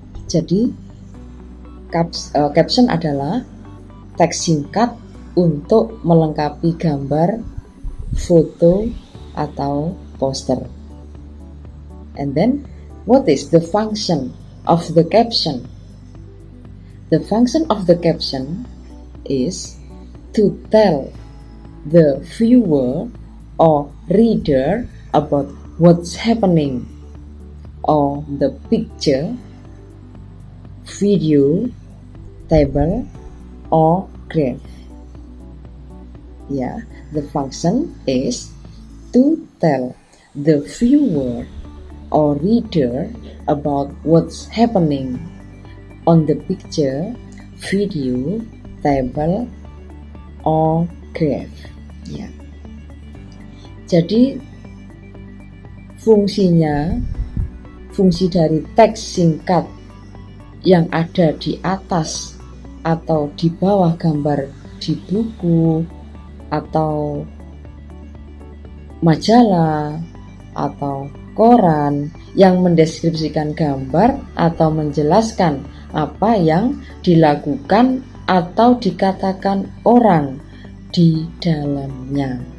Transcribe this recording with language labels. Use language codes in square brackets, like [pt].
[id] Jadi, caption adalah teks singkat untuk melengkapi gambar, foto, atau poster. [en] And then, what is the function of the caption? The function of the caption is to tell the viewer or reader about what's happening on the picture, video, table, or graph. Yeah, the function is to tell the viewer or reader about what's happening on the picture, video, table, or graph. [id] Ya. Jadi fungsi dari teks singkat yang ada di atas atau di bawah gambar di buku atau majalah atau koran yang mendeskripsikan gambar atau menjelaskan apa yang dilakukan atau dikatakan orang di dalamnya.